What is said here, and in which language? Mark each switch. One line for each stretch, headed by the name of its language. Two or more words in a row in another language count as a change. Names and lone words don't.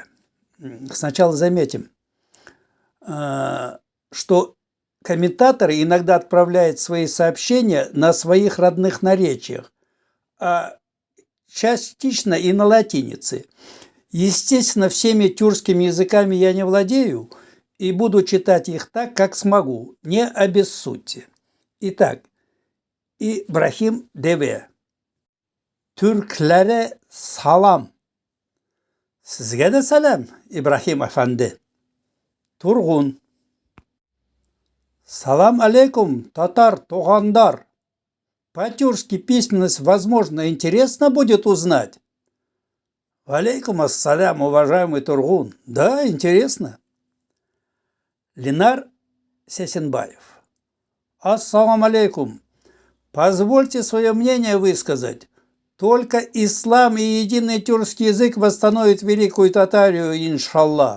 Russian: Сначала заметим, что комментаторы иногда отправляют свои сообщения на своих родных наречиях, а частично и на латинице. Естественно, всеми тюркскими языками я не владею и буду читать их так, как смогу, не обессудьте. Итак, Ибрахим ДВ.
Turkish: Türklere salam.
Kyrgyz: Sizge de selam İbrahim Efendi.
Russian: Turgun.
Arabic: السلام عليكم,
Tatar: татар, тугандар.
Russian: По-тюркски письменность, возможно, интересно будет узнать.
Arabic: عليكم السلام,
Russian: уважаемый Тургун. Да, интересно. Ленар Сесенбаев.
Arabic: السلام عليكم.
Russian: Позвольте свое мнение высказать. Только ислам и единый тюркский язык восстановят Великую Татарию, иншаллах.